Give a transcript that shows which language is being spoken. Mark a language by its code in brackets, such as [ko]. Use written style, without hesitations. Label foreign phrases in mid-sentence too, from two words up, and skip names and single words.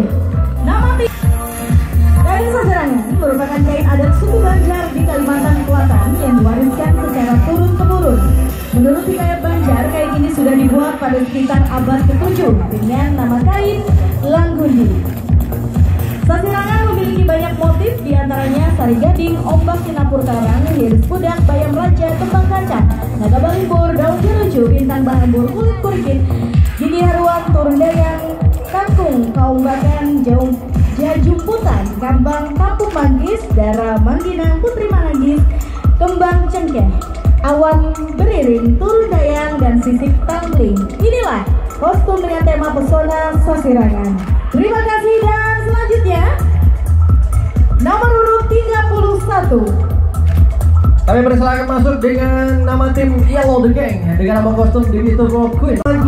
[id] Nama kain sasarangan merupakan kain adat suku Banjar di Kalimantan Selatan yang diwariskan secara turun-temurun. Menurut hikayat Banjar, kain ini sudah dibuat pada sekitar abad ke-7 dengan nama kain Langgundi. Sasirangan memiliki banyak motif, diantaranya sari gading, ombak sinapur karang, hiris pudak, bayam raja, kembang kancah, naga balimbur, daun jeruju, bintang bahambur, kulit kurikit, gigi haruan, turun dayang, kangkung, kaumbakan, jajumputan, kambang, kapuk manggis, dara mangginang, putri manggis, kembang cengkeh, awan beriring, turun dayang, dan sisik tangling. Inilah kostum dengan tema pesona sasirangan. Terima kasih. Dan selanjutnya nomor urut 31. Kami persilakan masuk dengan nama tim Yellow The Gang dengan nama kostum The Beautiful Queen.